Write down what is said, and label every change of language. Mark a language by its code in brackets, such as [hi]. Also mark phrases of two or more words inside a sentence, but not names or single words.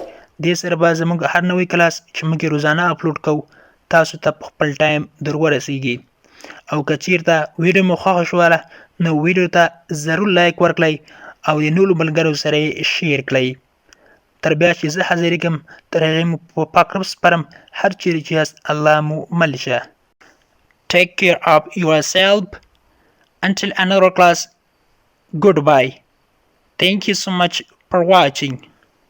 [ps] دې سره به زموږ هر نوی کلاس چې موږ روزانه اپلوډ کوو تاسو ته په خپل ټایم در ورسیږي. او که چیرته ویډیو مو خوښه شوله نو ویډیو ته ضرور لایک ورکړئ او د نورو ملګرو سره یې شیر کړئ. تر بیا چې زه حاضرېږم تر هغې مو په پاک رب سپارم هر چیرې چې یاست الله مو مل شه. [en] Take care of yourself until another class. Goodbye. Thank you so much for watching.